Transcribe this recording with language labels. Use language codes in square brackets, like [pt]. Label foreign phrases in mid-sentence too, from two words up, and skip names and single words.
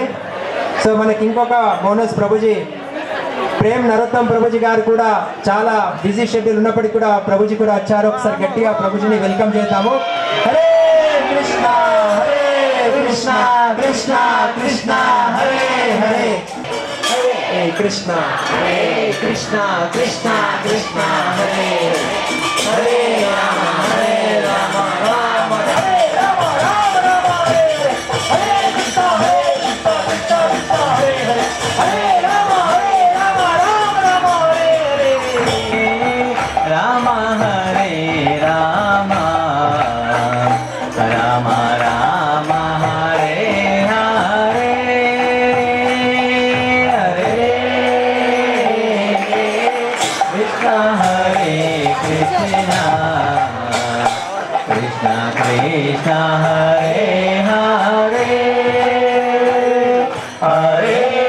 [te] సో మనకి ఇంకొక బోనస్ ప్రభుజీ ప్రేమ్ నరోత్తం ప్రభుజీ గారు కూడా చాలా [en] busy schedule [te] ఉన్నప్పటికీ కూడా ప్రభుజీ కూడా వచ్చారు. ఒకసారి గట్టిగా ప్రభుజీని వెల్కమ్ చేద్దాము. [sa] హరే కృష్ణ హరే కృష్ణ కృష్ణ కృష్ణ హరే హరే హరే కృష్ణ హరే కృష్ణ కృష్ణ కృష్ణ హరే హరే రామ హరే రామ రామ హరే రామ రామ రామ హరే హరే కృష్ణ హరే కృష్ణ కృష్ణ కృష్ణ హరే హరే హరే రామ హరే రామ రామ రామ హరే హరే రామ హరే రామ రామ రామ హరే హరే హరే కృష్ణ హరే కృష్ణ కృష్ణ కృష్ణ హరే హరే హరే